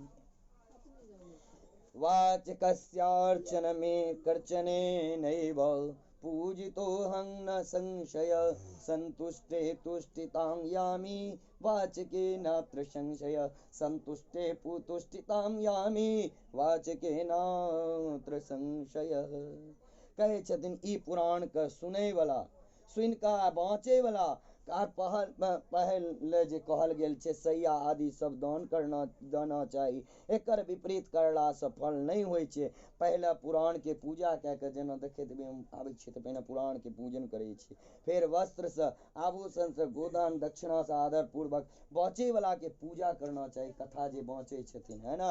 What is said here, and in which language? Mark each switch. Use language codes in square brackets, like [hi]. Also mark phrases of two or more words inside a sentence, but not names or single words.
[sa] वाचकस्यार्चनमे कर्चनेनैव पूजितोऽहं न संशय, संतुष्टे तुष्टितां यामि वाचके नात्र संशय, संतुष्टे तुष्टितां यामि वाचके नात्र संशय। [mai] कहै छथिन ई पुराण के सुनै वाला, सुनि कऽ बाँचै वाला आर पहल जे कहल गेल छै सैया आदि सब दान देना चाही। एकर विपरीत करला से फल नहीं होइ छै। पहले पुराण के पूजा कए कऽ जेना देखैत आबै छियै तऽ पहिने पुराण के पूजन करै छै, फेर वस्त्र से आभूषण से गोदान दक्षिणा से आदर पूर्वक बाँचे वाला के पूजा करना चाही, कथा जे बाँचे छथिन, है ना।